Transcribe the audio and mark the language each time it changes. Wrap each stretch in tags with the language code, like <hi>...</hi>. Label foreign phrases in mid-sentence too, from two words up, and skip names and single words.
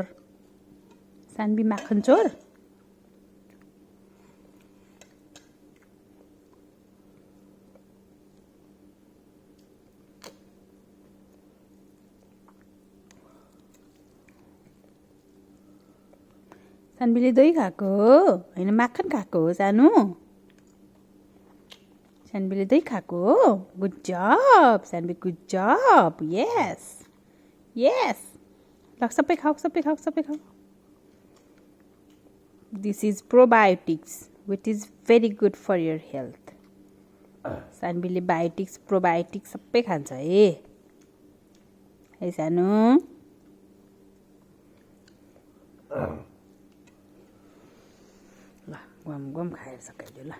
<ne>सानवी माखन चोर। सानवीले दही खाएको हो हैन माखन खाएको हो सानो? सानवीले दही खाएको हो?</ne> <en>good job Sanvi, good job. yes yes.</en> <ne>ल सबै खाऊ, सबै खाऊ, सबै खाऊ।</ne> <en>This is probiotics which is very good for your health.</en> <ne>सानवीले बायोटिक्स प्रोबायोटिक्स सबै खान्छ है सानो? ल गम गम खाएर सकाइदियो ल।</ne>